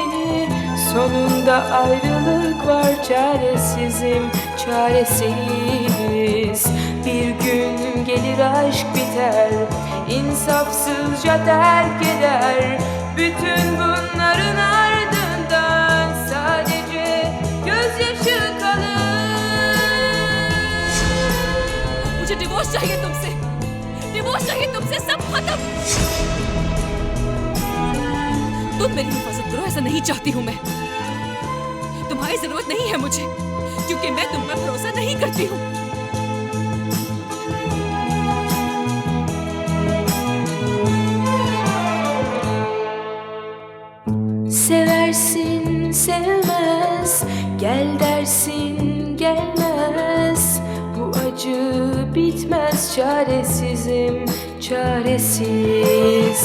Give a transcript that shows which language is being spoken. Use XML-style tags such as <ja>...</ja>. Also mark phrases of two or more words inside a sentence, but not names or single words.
<tr>Sonunda ayrılık var, çaresizim, çaresiz. Bir gün gelir aşk biter, insafsızca terk eder. Bütün bunların ardından sadece gözyaşı kalır.</tr> <hi>मुझे डिवोर्स चाहिए तुमसे, डिवोर्स चाहिए तुमसे, सब खत्म। तुम मेरी हिफाजत करो, ऐसा नहीं चाहती हूँ मैं। तुम्हारी जरूरत नहीं है मुझे, क्योंकि मैं तुम पर भरोसा नहीं करती हूँ।</hi> <tr>Seversin sevmez, gel dersin gelmez. Bu acı bitmez, çaresizim, çaresiz.</tr>